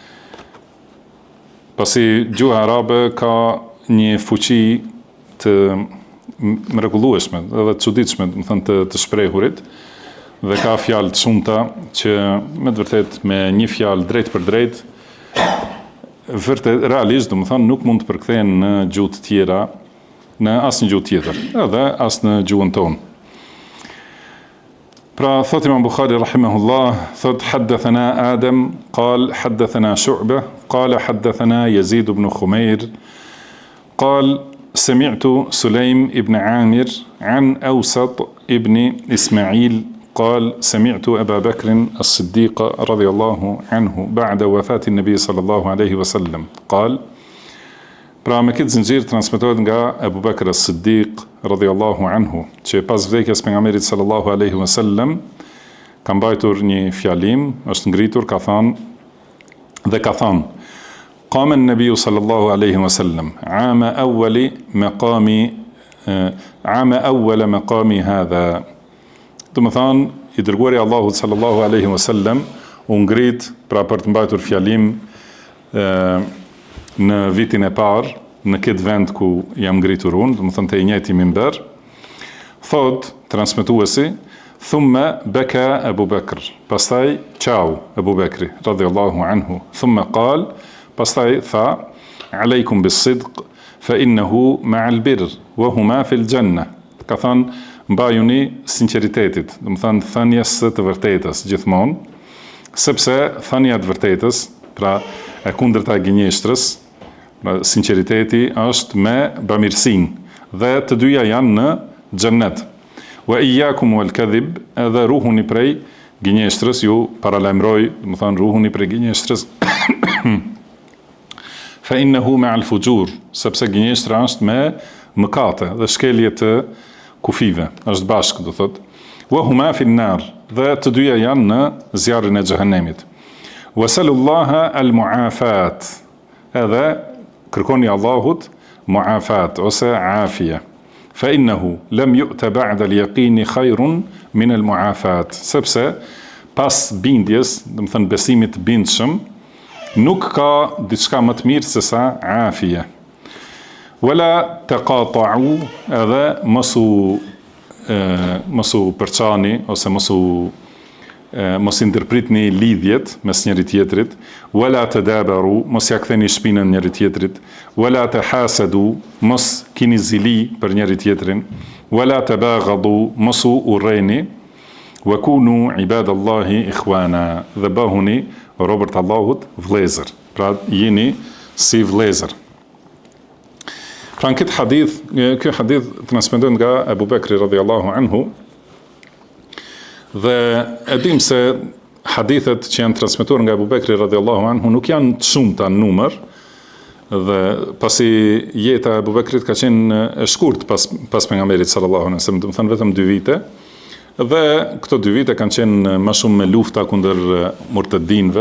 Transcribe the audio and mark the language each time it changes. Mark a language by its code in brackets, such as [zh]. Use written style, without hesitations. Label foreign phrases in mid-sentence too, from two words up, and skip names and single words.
[sq] Pasi gjuha arabe ka një fuqi të mrekullueshme dhe të çuditshme, do të thënë të shprehurit, dhe ka fjalë të shumta që me të vërtetë me një fjalë drejt për drejt vërtet realisht, do të thënë, nuk mund të përkthehen në gjuhë të tjera, në asnjë gjuhë tjetër, edhe as në gjuhën tonë. Pra, thot Imam Bukhari rahimahullah, thot [ar] حدثنا آدم قال حدثنا شعبة قال حدثنا يزيد بن خمير قال سمعت سليم بن عامر عن أوسط بن إسماعيل, قال سمعت أبا بكر الصديق رضي الله عنه بعد وفاة النبي صلى الله عليه وسلم قال. [sq] Pra me këtë zinxhir transmetohet nga Abu Bakr as-Siddiq [ar] رضي الله عنه, [sq] që pas vdekjes pejgamberit [ar] صلى الله عليه وسلم [sq] ka mbajtur një fjalim, është ngritur, ka thënë [ar] قام النبي صلى الله عليه وسلم عام أول مقامي هذا. [sq] Do të thënë, i dërguari Allahut [ar] صلى الله عليه وسلم [sq] u ngrit pra për të mbajtur fjalim në vitin e parë, në këtë vend ku jam ngritur unë, do të thënë te i njëjti minber. Thot transmetuesi, [ar] ثم بكى أبو بكر, [sq] pastaj qau Abu Bakri [ar] رضي الله عنه, ثم قال, [sq] pastaj tha, [ar] عليكم بالصدق فإنه مع البر وهما في الجنة. [sq] Ka thënë, mbajuni sinqeritetit, do të thënë thënies së të vërtetës gjithmonë, sepse thënia e vërtetës, pra e kundërta e gënjeshtrës, pra sinqeriteti është me bamirësinë dhe të dyja janë në xhennet. [ar] وإياكم والكذب, [sq] edhe ruhuni prej gënjeshtrës, ju paralajmëroj, do të thënë ruhuni prej gënjeshtrës. [ar] فإنه مع الفجور, [sq] sepse gënjeshtra është me mëkate dhe shkelje të kufive, është bashkë, do thot. [ar] وهما في النار, [sq] dhe të dyja janë në zjarrin e xhehenemit. [ar] وسلوا الله المعافاة, [sq] edhe kërkoni Allahut mu'afat ose afia. [ar] فإنه لم يؤت بعد اليقين خير من المعافاة, [sq] sepse pas bindjes, do të thënë besimit bindshëm, Nuk ka diçka më të mirë se sa afia. [ar] ولا تقاطعوا, [sq] edhe mos u përçani ose mos i ndërpritni lidhjet mes njëri tjetrit, [ar] ولا تدابروا, [sq] mos ja ktheni shpinën njëri tjetrit, [ar] ولا تحاسدوا, [sq] mos kini zili për njëri tjetrin, [ar] ولا تباغضوا, [sq] mos u urreni, [ar] وكونوا عباد الله إخوانا, [sq] dhe bëhuni robërt Allahut vëllezër. Pra jeni si vëllezër. Pra në këtë hadith, ky hadith transmetohet nga Abu Bekri [ar] رضي الله عنه. [sq] Dhe e dim se hadithet që janë transmetuar nga Abu Bekri [ar] رضي الله عنه [sq] nuk janë të shumta në numër, dhe pasi jeta e Abu Bekrit ka qenë e shkurt pas pejgamberit [ar] صلى الله عليه وسلم, [sq] do të thënë vetëm 2 vite, dhe këto 2 vite kanë qenë më shumë me lufta kundër murtedinëve.